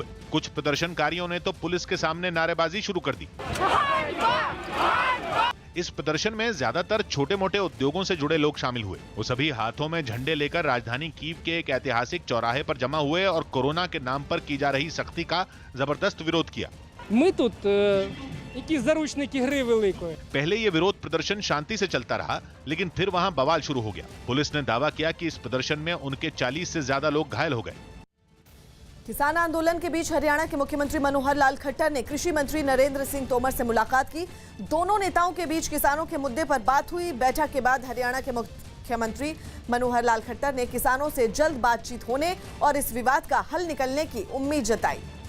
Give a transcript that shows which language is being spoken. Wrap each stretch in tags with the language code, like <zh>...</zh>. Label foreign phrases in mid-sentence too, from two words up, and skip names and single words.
<hi>कुछ प्रदर्शनकारियों ने तो पुलिस के सामने नारेबाजी शुरू कर दी। इस प्रदर्शन में ज्यादातर छोटे मोटे उद्योगों से जुड़े लोग शामिल हुए। वो सभी हाथों में झंडे लेकर राजधानी कीव के एक ऐतिहासिक चौराहे पर जमा हुए और कोरोना के नाम पर की जा रही सख्ती का जबरदस्त विरोध किया।</hi> <uk>Ми тут якісь заручники гри великої.</uk> <hi>पहले ये विरोध प्रदर्शन शांति से चलता रहा, लेकिन फिर वहां बवाल शुरू हो गया। पुलिस ने दावा किया कि इस प्रदर्शन में उनके 40 से ज्यादा लोग घायल हो गए। किसान आंदोलन के बीच हरियाणा के मुख्यमंत्री मनोहर लाल खट्टर ने कृषि मंत्री नरेंद्र सिंह तोमर से मुलाकात की। दोनों नेताओं के बीच किसानों के मुद्दे पर बात हुई। बैठक के बाद हरियाणा के मुख्यमंत्री मनोहर लाल खट्टर ने किसानों से जल्द बातचीत होने और इस विवाद का हल निकलने की उम्मीद जताई।</hi>